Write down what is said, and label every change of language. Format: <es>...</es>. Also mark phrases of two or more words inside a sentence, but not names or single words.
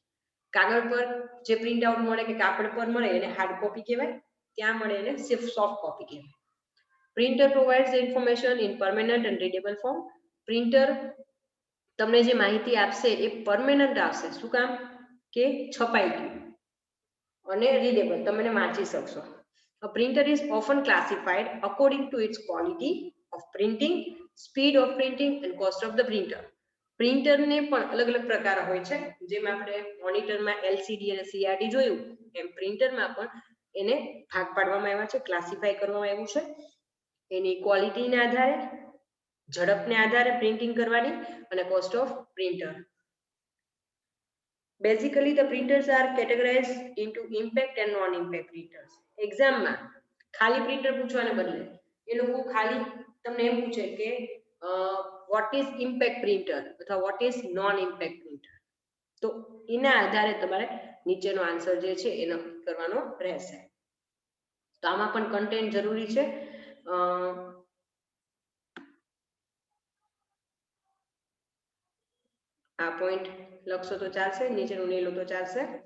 <gu>કાગળ પર જે</gu> <en>print out</en> <gu>મળે કે કાપડ પર મળે એને</gu> <en>hard copy</en> <gu>કહેવાય, ત્યાં મળે એને</gu> <en>soft copy</en> <gu>કહેવાય.</gu> <en>printer provides the information in permanent and readable form.</en> <gu>પ્રિન્ટર તમને જે માહિતી આપશે એ પરમેનન્ટ આપશે. શું કામ? કે છપાઈ ગયું અને રીડેબલ, તમે વાંચી શકશો.</gu> <en>A printer is often classified according to its quality of printing, speed of printing and cost of the printer.</en> <gu>પ્રિન્ટરને પણ અલગ અલગ પ્રકાર હોય છે. જેમ આપણે મોનિટરમાં એલસીડી અને સીઆરટી જોયું, એમ પ્રિન્ટરમાં પણ એને ભાગ પાડવામાં આવ્યા છે, ક્લાસિફાય કરવામાં આવ્યું છે. એની ક્વોલિટીના આધારે, ઝડપને આધારે પ્રિન્ટિંગ કરવાની અને</gu> <en>cost of printer. Basically, the printers are categorized into impact and non-impact printers.</en> <gu>એક્ઝામમાં ખાલી પ્રિન્ટર પૂછવાને બદલે એ લોકો ખાલી તમને એમ પૂછે કે</gu> <en>what is impact printer</en> <gu>અથવા</gu> <en>what is non-impact printer.</en> <gu>તો એના આધારે તમારે નીચેનો આન્સર જે છે એ નક્કી કરવાનો રહેશે. તો આમાં પણ કન્ટેન્ટ જરૂરી છે. આ પોઈન્ટ લખશો તો ચાલશે, નીચેનું નહીં લો તો ચાલશે.</gu>